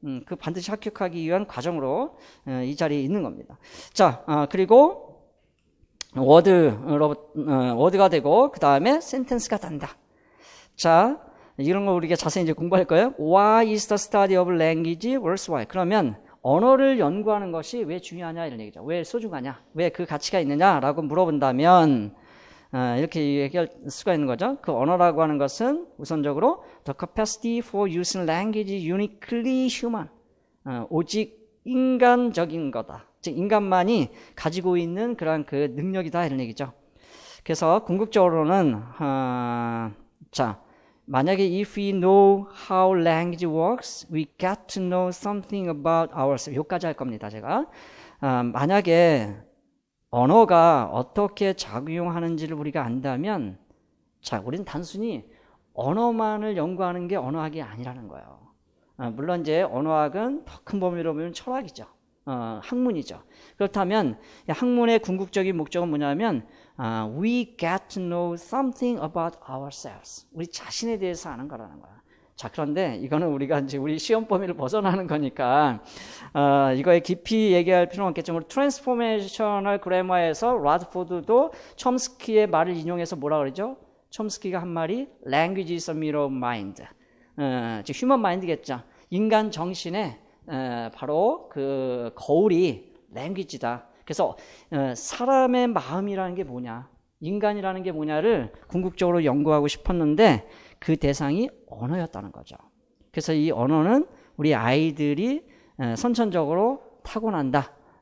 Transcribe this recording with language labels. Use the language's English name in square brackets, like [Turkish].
[Korean] 그 반드시 합격하기 위한 과정으로 이 자리에 있는 겁니다. 자, 그리고 워드가 되고 그 다음에 센텐스가 단다. 자, 이런 거 우리가 자세히 이제 공부할 거예요. [English] Why is the study of language worthwhile? [Korean] 그러면 언어를 연구하는 것이 왜 중요하냐 이런 얘기죠. 왜 소중하냐? 왜 그 가치가 있느냐라고 물어본다면 이렇게 얘기할 수가 있는 거죠. 그 언어라고 하는 것은 우선적으로 [English] the capacity for using language uniquely human. [Korean] 오직 인간적인 거다. 즉 인간만이 가지고 있는 그런 그 능력이다 이런 얘기죠. 그래서 궁극적으로는 자, 만약에 [English] if we know how language works, we get to know something about ourselves. [Korean] 여기까지 할 겁니다, 제가. 만약에 언어가 어떻게 작용하는지를 우리가 안다면, 자, 우리는 단순히 언어만을 연구하는 게 언어학이 아니라는 거예요. 물론 이제 언어학은 더 큰 범위로 보면 철학이죠. 학문이죠. 그렇다면 학문의 궁극적인 목적은 뭐냐면 [English] we get to know something about ourselves. [Korean] 우리 자신에 대해서 아는 거라는 거야. 자, 그런데 이거는 우리가 이제 우리 시험 범위를 벗어나는 거니까 이거에 깊이 얘기할 필요는 없겠지만 우리 트랜스포메이셔널 그래머에서 라드포드도 촘스키의 말을 인용해서 뭐라 그러죠? 촘스키가 한 말이 [English] language is a mirror of mind. [Korean] 즉 휴먼 마인드겠죠. 인간 정신의 바로 그 거울이 랭귀지다. 그래서 사람의 마음이라는 게 뭐냐, 인간이라는 게 뭐냐를 궁극적으로 연구하고 싶었는데 그 대상이 언어였다는 거죠. 그래서 이 언어는 우리 아이들이 선천적으로 타고난다.